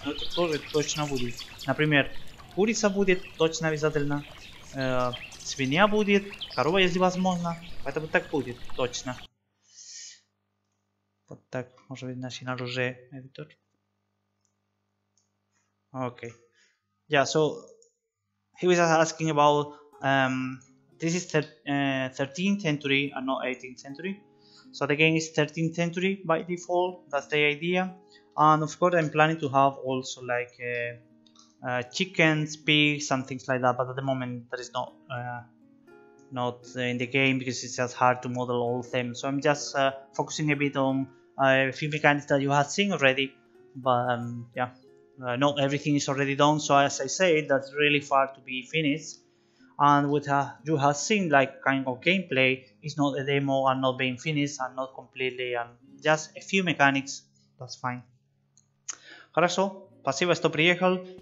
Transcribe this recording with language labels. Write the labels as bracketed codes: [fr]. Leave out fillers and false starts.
[ru] Но это тоже точно будет. Например, курица будет точно обязательно, свинья будет, корова, если возможно. Поэтому так будет, точно. Вот так, может быть, начинал уже editor. [en] Okay. Yeah, so he was asking about this is 13th century and not 18th century. So the game is 13th century by default. That's the idea. And of course, I'm planning to have also like chickens, pigs, and things like that. But at the moment, that is not in the game because it's just hard to model all of them. So I'm just focusing a bit on a few mechanics that you have seen already. But yeah, not everything is already done. So as I said, that's really far to be finished. And what you have seen like kind of gameplay is not a demo and not being finished and not completely and just a few mechanics. That's fine. [ru] Хорошо, спасибо, что приехал.